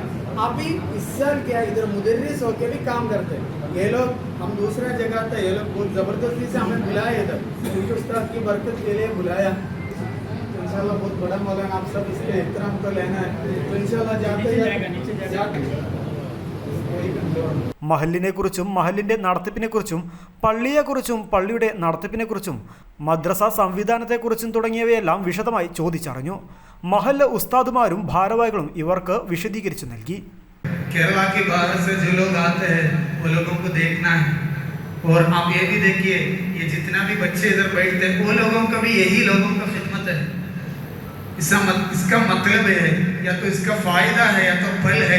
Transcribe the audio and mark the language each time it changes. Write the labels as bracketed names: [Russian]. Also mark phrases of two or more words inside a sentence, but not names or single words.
[Hindi] अभी इस साल क्या इधर मुदर्रिस होके भी काम करते हैं. ये लोग हम दूसरा जगह था, ये लोग बहुत ज़बरदस्ती से हमें बुलाया इधर, क्योंकि उस्ताद की बरकत के लिए बुलाया. इंशाल्लाह बहुत बड़ा मौलाना, आप सब इसके एहतराम तो लेना है. तो इंशाल्लाह जाते [Malayalam] മഹല്ലിനെക്കുറിച്ചും മഹല്ലിൻ്റെ നടത്തിപ്പിനെക്കുറിച്ചും പള്ളിയെക്കുറിച്ചും പള്ളിയുടെ നടത്തിപ്പിനെക്കുറിച്ചും മദ്രസ സംവിധാനത്തെക്കുറിച്ചും തുടങ്ങിയവയെല്ലാം വിശദമായി ചോദിച്ചറിഞ്ഞു. മഹല്ല് ഉസ്താദുമാരും ഭാരവാഹികളും ഇവർക്ക് വിശദീകരിച്ചു നൽകി. [Hindi] केरला के बाहर से जो लोग आते हैं वो लोगों को देखना है. और आप ये भी देखिए, ये जितना भी बच्चे इधर बैठते हैं वो लोगों का भी यही लोगों का खिदमत है. इसका मतलब है या तो इसका फायदा है या तो फल है.